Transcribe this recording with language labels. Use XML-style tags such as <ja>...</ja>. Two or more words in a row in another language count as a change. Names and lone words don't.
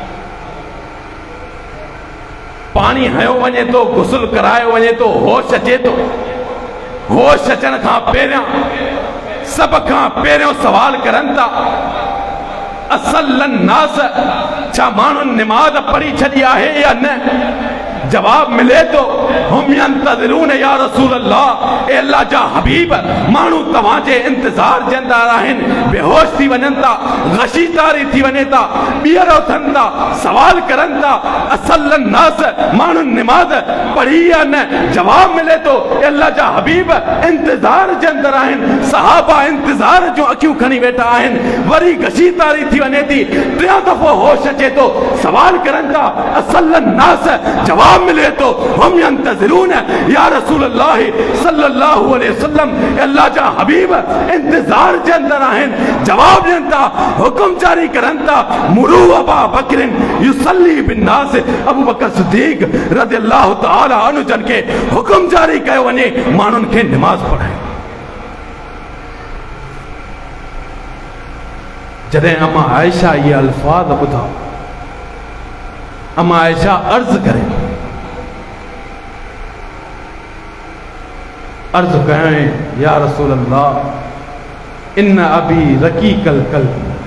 <sd>पानी हयो वञे तो, गुस्ल करायो वञे तो, होश अचे तो। होश अचण खां पहिरियां सब खां पहिरियों सवाल करनि था,</sd> <ar>أصلى الناس,</ar> <sd>छा माण्हुनि निमाज़ पढ़ी छॾी आहे या न? जवाब मिले तो,</sd> <ar>هم ينتظرون يا رسول الله,</ar> <sd>ए अल्लाह जा हबीब, माण्हू तव्हांजे इंतज़ार जे अंदर आहिनि, बेहोश थी वञनि था, गशी तारी थी वञे था, ॿीहर उथनि था, सवाल करनि था,</sd> <ar>أصلى الناس,</ar> <sd>माण्हुनि निमाज़ पढ़ी या न? जवाब मिले तो, ए अल्लाह जा हबीब, इंतज़ार जे अंदर आहिनि, सहाबा इंतज़ार जूं अखियूं खणी वेठा आहिनि। वरी गशी तारी थी वञे थी, टियों दफ़ो होश अचे तो, सवाल करनि था,</sd> <ar>أصلى الناس,</ar> <sd>जवाब मिले तो,</sd> <ar>هم ينتظرون يا رسول الله صلى الله عليه وسلم,</ar> <sd>अल्लाह जा हबीब इंतजार के अंदर आहिनि। जवाब ॾियनि था, हुकुम जारी करनि था,</sd> <ar>مروا أبا بكر يصلي بالناس,</ar> <sd>अबू बकर सिद्दीक़</sd> <ar>رضي الله تعالى عنه</ar> <sd>जन खे हुकुम जारी कयो वञे माण्हुनि खे निमाज़ पढ़ाए। जॾहिं अम्मा आयशा ये अल्फाज ॿुधा, अम्मा आयशा अर्ज़ करे, अर्ज़ करें,</sd> <ar>يا رسول الله إن أبي رقيق القلب,</ar>